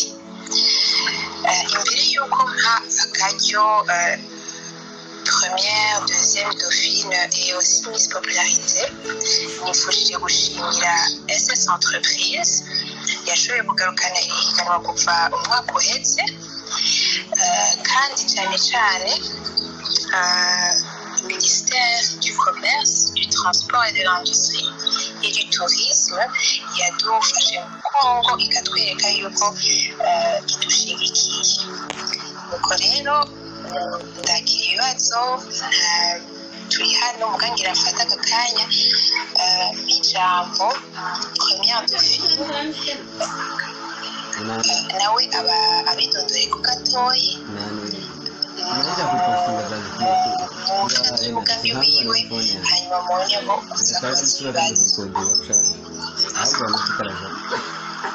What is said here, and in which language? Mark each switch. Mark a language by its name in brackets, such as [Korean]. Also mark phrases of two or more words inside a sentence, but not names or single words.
[Rundi] Imbere y'uko mpa akaryo [French] Première, Deuxième Dauphine et aussi Miss Popularité, [Rundi] nifurije gushimira SS Entreprise yashoboye kugarukana ihiganwa kuva umwaka uheze, kandi cyane Ministère du Commerce, du Transport et de l'Industrie et du Tourisme yadufashe mu Kongo ikatwereka yuko idushigikiye. Nuko rero ndagira ibibazo, turi hano mugangira afata akanya n'ijambo [French] Première Dauphine [Rundi] nawe abidondore ku gatoyi umugambi wiwe, hanyuma mubone ko uza kubaza ibibazo.